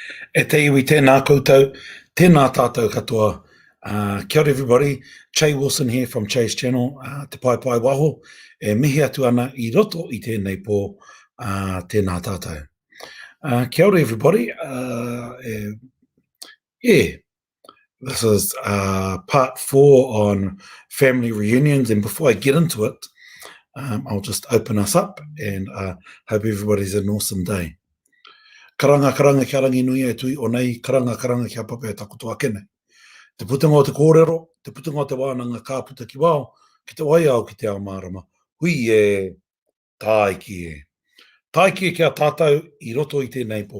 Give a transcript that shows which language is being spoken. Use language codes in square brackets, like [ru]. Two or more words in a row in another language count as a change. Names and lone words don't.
[mi] E te iwi tēnā koutou, tēnā tātou katoa. Kia ora [en] everybody, Che Wilson here from Che's channel, [mi] Te Pai Pai Waho, e mihi atu ana I roto I tēnei pō, tēnā tātou. Kia ora [en] everybody, yeah, this is part 4 on family reunions, and before I get into it, I'll just open us up and hope everybody's an awesome day. [mi] Karanga kia rangi nui e tui o nei, karanga kia pape e takutoa kene. Te putunga o te kōrero, te putunga o te wānanga ka puta ki wao, ki te waiao ki te ao mārama. Hui e tāiki e. Tāiki e kia tātou I roto I tēnei pō.